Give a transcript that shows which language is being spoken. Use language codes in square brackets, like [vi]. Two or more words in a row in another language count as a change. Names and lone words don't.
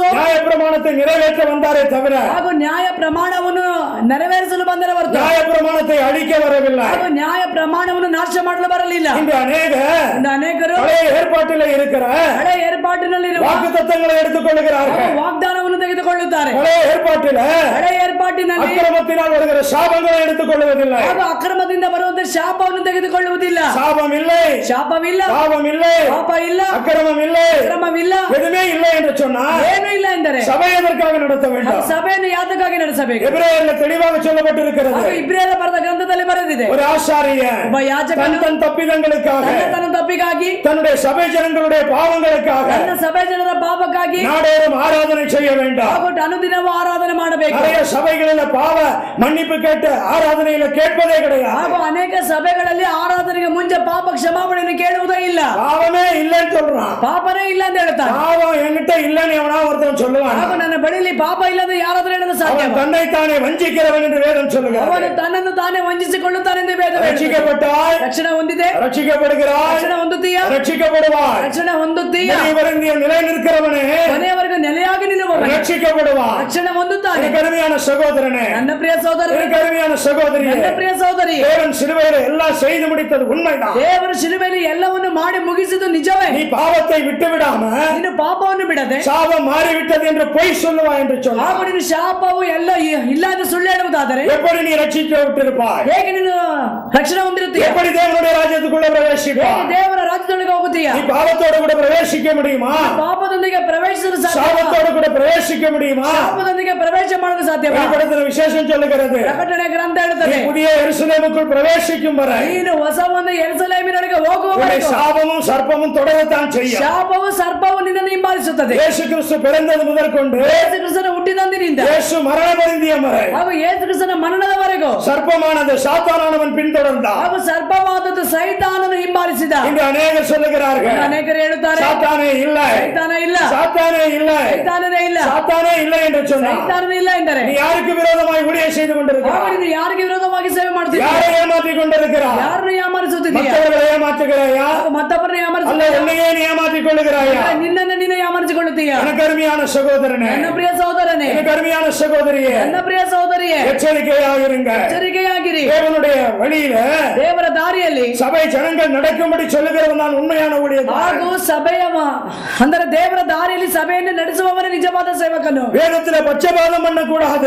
[ta] நியாயப்பிரமாணத்தை நிறைவேற்ற வந்தாரே தவிர [kn] ಹಾಗೂ ನ್ಯಾಯ ಪ್ರಮಾಣವನ್ನು ನೆರವೇರಿಸಲು ಬಂದರೆ ಹೊರತು [ta] நியாயப்பிரமாணத்தை அழிக்க வரவில்லை. [kn] ಹಾಗೂ ನ್ಯಾಯ ಪ್ರಮಾಣವನ್ನು ನಾಶ ಮಾಡಲು ಬರಲಿಲ್ಲ. [ta] இன்று [kn] ಅನೇಕರು [ta] பழைய ஏற்பாட்டில் இருக்கிற [kn] ಹಳೆ ಏರ್ಪಾಟಿನಲ್ಲಿರುವ [ta] வாக்குத்தத்தங்களை எடுத்துக்கொள்கிறார்கள். [kn] ವಾಗ್ದಾನವನ್ನು ತೆಗೆದುಕೊಳ್ಳುತ್ತಾರೆ. [ta] பழைய ஏற்பாட்டில் [kn] ಹಳೆ ಏರ್ಪಾಟಿನಲ್ಲಿ [ta] அக்கிரமத்தினால் வருகிற சாபங்களை எடுத்துக்கொள்வதில்லை. [kn] ಹಾಗೂ ಅಕ್ರಮದಿಂದ ಬರುವಂತ ಶಾಪವನ್ನು ತೆಗೆದುಕೊಳ್ಳುವುದಿಲ್ಲ. [ta] சாபம் இல்லை, [kn] ಶಾಪವಿಲ್ಲ, [ta] பாவம் இல்லை, [kn] ಪಾಪ ಇಲ್ಲ, [ta] அக்கிரமம் இல்லை, [kn] ಅಕ್ರಮವಿಲ್ಲ, [ta] எதுவுமே இல்லை என்று சொன்னால் [kn] ಏನೂ ಇಲ್ಲ ಎಂದರೆ [ta] சபை எதற்காக நடத்த [kn] ಅದು [ta] வேண்டும்? [kn] ಸಭೆಯನ್ನು ಯಾತಕ್ಕಾಗಿ ನಡೆಸಬೇಕು? [ta] எபிரேயர்ல தெளிவாக சொல்லப்பட்டிருக்கிறது. [kn] ಹಾಗೂ ಇಬ್ರಿಯರ ಬರೆದ ಗ್ರಂಥದಲ್ಲಿ ಬರೆದಿದೆ, [ta] ஒரு ஆசாரியன் [kn] ಒಬ್ಬ ಯಾಜಕನು [ta] தன் தப்பிதங்களுக்காக, [kn] ತನ್ನ ತಪ್ಪಿಗಾಗಿ, [ta] தன்னுடைய சபை ஜனங்களுடைய பாவங்களுக்காக [kn] ತನ್ನ ಸಭೆ ಜನರ ಪಾಪಕ್ಕಾಗಿ [ta] நாடோறும் ஆராதனை செய்ய வேண்டும். [kn] ಹಾಗೂ ಅನುದಿನವೂ ಆರಾಧನೆ ಮಾಡಬೇಕು. [ta] நிறைய சபைகளில் பாவ மன்னிப்பு கேட்டு ஆராதனையில கேட்பதே கிடையாது. [kn] ಹಾಗೂ ಅನೇಕ ಸಭೆಗಳಲ್ಲಿ ಆರಾಧನೆಗೆ ಮುಂಚೆ ಪಾಪ ಕ್ಷಮಾಪಣೆಯನ್ನು ಕೇಳುವುದೇ ಇಲ್ಲ. [ta] பாவமே இல்லைன்னு சொல்றான். [kn] ಪಾಪನೇ ಇಲ್ಲ ಅಂತ ಹೇಳ್ತಾನೆ. [ta] பாவம் என்கிட்ட இல்லைன்னு எவனா ஒருத்தன் சொல்லுவான். [kn] ಹಾಗೂ ನನ್ನ ಬಳಿಯಲ್ಲಿ ಪಾಪ ಇಲ್ಲದೆ ಯಾರಾದರೂ ಹೇಳಲು ಸಾಧ್ಯ? [ta] அவன் தன்னை தானே வஞ்சிக்கிறவன் என்று வேதம் சொல்லுகிறது. [kn] ಅವನು ತನ್ನನ್ನು ತಾನೇ ವಂಚಿಸಿಕೊಳ್ಳುತ್ತಾನೆ ಎಂದು ವೇದ ಹೇಳುತ್ತದೆ. [ta] ரட்சிக்கப்பட்டால் [kn] ರಕ್ಷಣೆ ಹೊಂದಿದೆ, [ta] ரட்சிக்கப்படுகிறாய், [kn] ರಕ್ಷಣೆ ಹೊಂದುತ್ತೀಯಾ, [ta] ரட்சிக்கப்படுவாய். [kn] ರಕ್ಷಣೆ ಹೊಂದುತ್ತೀಯಾ, [ta] முடிவருந்திய நிலை நிற்கிறவனே [kn] ಕೊನೆಯವರೆಗೂ ನೆಲೆಯಾಗಿ ನಿಲ್ಲುವವನೇ [ta] ரட்சிக்கப்படுவாய். [kn] ರಕ್ಷಣೆ ಹೊಂದುತ್ತಾನೆ. [ta] எனக்கு அருமையான சகோதரனே, [kn] ನನ್ನ ಪ್ರಿಯ ಸಹೋದರನೇ, [ta] எனக்கு அருமையான சகோதரியே, [kn] ನನ್ನ ಪ್ರಿಯ ಸಹೋದರಿ, [ta] தேவன் சிலுவையில எல்லாம் செய்து முடித்தது உண்மைதான். [kn] ದೇವರು ಶಿಲುಬೆಯಲ್ಲಿ ಎಲ್ಲವನ್ನು ಮಾಡಿ ಮುಗಿಸಿದ್ದು ನಿಜವೇ. [ta] நீ பாவத்தை விட்டு விடாம [kn] ನೀನು ಪಾಪವನ್ನು ಬಿಡದೆ [ta] சாபம் மாறிவிட்டது என்று பொய் சொல்லுவாய் என்று சொன்னார். [kn] ಹಾಗೂ ನೀನು ಶಾಪವು ಎಲ್ಲ ಇಲ್ಲ ಎಂದು ಸುಳ್ಳು ಹೇಳುವುದಾದರೆ [ta] எப்படி நீ ரட்சிக்கப்பட்டிருப்பாய்? [kn] ಹೇಗೆ ನೀನು ರಕ್ಷಣೆ ಹೊಂದಿರುತ್ತೀಯ? [ta] எப்படி தேவனுடைய ராஜ்யத்துக்குள்ள பிரவேசிப்பாய்? [kn] ಹೇಗೆ ದೇವರ ರಾಜ್ಯದೊಳಗೆ ಹೋಗುತ್ತೀಯ? [ta] நீ பாவத்தோடு கூட பிரவேசிக்க முடியுமா? [kn] ಪಾಪದೊಂದಿಗೆ ಪ್ರವೇಶಿಸಲು ಸಾಧ್ಯ? [ta] சாபத்தோடு கூட பிரவேசிக்க முடியுமா? [kn] ಶಾಪದೊಂದಿಗೆ ಪ್ರವೇಶ ಮಾಡಲು ಸಾಧ್ಯವಾ? [ta] வெளிப்படுத்தின விசேஷம் சொல்லுகிறது, [kn] ಪ್ರಕಟಣೆ ಗ್ರಂಥ [ta] நீ [kn] ಹೇಳುತ್ತದೆ, [ta] புதிய எருசலேமுக்குள் பிரவேசிக்கும் வரை [kn] ನೀನು ಹೊಸ ಒಂದು ಯೆರೂಸಲೇಮಿನೊಳಗೆ [ta] உன்னை [kn] ಹೋಗುವವರೆಗೂ [ta] சாபமும் சர்ப்பமும் தொடரத்தான் செய்யும். [kn] ಶಾಪವು ಸರ್ಪವು ನಿನ್ನನ್ನು ಹಿಂಬಾಲಿಸುತ್ತದೆ. [ta] இயேசு கிறிஸ்து பிறந்தது முதற்கொண்டு [kn] ಯೇಸು ಕ್ರಿಸ್ತನ ಹುಟ್ಟಿದಂದಿನಿಂದ [ta] இயேசு மரணமடைந்திய வரை [kn] ಹಾಗೂ ಯೇಸು ಕ್ರಿಸ್ತನ ಮರಣದವರೆಗೂ [ta] சர்ப்பமானது சாத்தானானவன் பின்தொடர்ந்தான். [kn] ಹಾಗೂ ಸರ್ಪವಾದದ್ದು ಸೈತಾನನು ಹಿಂಬಾಲಿಸಿದ. [ta] இன்று அநேகர் சொல்லுகிறார்கள், [kn] ಅನೇಕರು ಹೇಳುತ್ತಾರೆ [ta] சாத்தானே இல்லை, [kn] ಸೈತಾನ ಇಲ್ಲ, [ta] சாத்தானே இல்லை, [kn] ಸೈತಾನನೇ ಇಲ್ಲ, [ta] சாத்தானே இல்லை என்று சொன்னார். [kn] ಸೈತಾನನೇ ಇಲ್ಲ ಎಂದರೆ [ta] நீ யாருக்கு விரோதமாய் ஊழியம் செய்து [kn] ಹಾಗೂ [ta] கொண்டிருக்கிறாய்? [kn] ನೀನು ಯಾರಿಗೆ ವಿರೋಧವಾಗಿ ಸೇವೆ ಮಾಡ್ತಿದ್ದೀಯ? [ta] யாரை ஏமாற்றிக் கொண்டிருக்கிறாய்? [kn] ಯಾರನ್ನು ಯಾಮಾರಿಸುತ್ತಿದ್ದೀಯ? [ta] மற்றவர்களை ஏமாற்றுகிறாயா? [kn] ಹಾಗೂ ಮತ್ತೊಬ್ಬರನ್ನು [ta] அல்ல [kn] ಯಾಮಾರಿಸುತ್ತೀಯ? [ta] உன்னையே நீ ஏமாற்றிக் கொள்ளுகிறாயா? [kn] ನಿನ್ನನ್ನು ನೀನು ಯಾಮಾರಿಸಿಕೊಳ್ಳುತ್ತೀಯ? [ta] எனக்கு அருமையான சகோதரனே, [kn] ನನ್ನ ಪ್ರಿಯ ಸಹೋದರನೇ, [ta] எனக்கு அருமையான சகோதரியே, [kn] ನನ್ನ ಪ್ರಿಯ ಸಹೋದರಿಯೇ, [ta] எச்சரிக்கையாக இருங்க. [kn] ಎಚ್ಚರಿಕೆಯಾಗಿರಿ. [ta] தேவனுடைய வழியில [kn] ದೇವರ ದಾರಿಯಲ್ಲಿ [ta] சபை ஜனங்கள் நடக்கும்படி சொல்லுகிறவன் நான் உண்மையான ஊழியக்காரன். [kn] ಹಾಗೂ ಸಭೆಯ ಅಂದರೆ ದೇವರ ದಾರಿಯಲ್ಲಿ ಸಭೆಯನ್ನು ನಡೆಸುವವನೇ ನಿಜವಾದ ಸೇವಕನು. [ta] வேதத்துல பட்சபாதம் பண்ணக்கூடாது.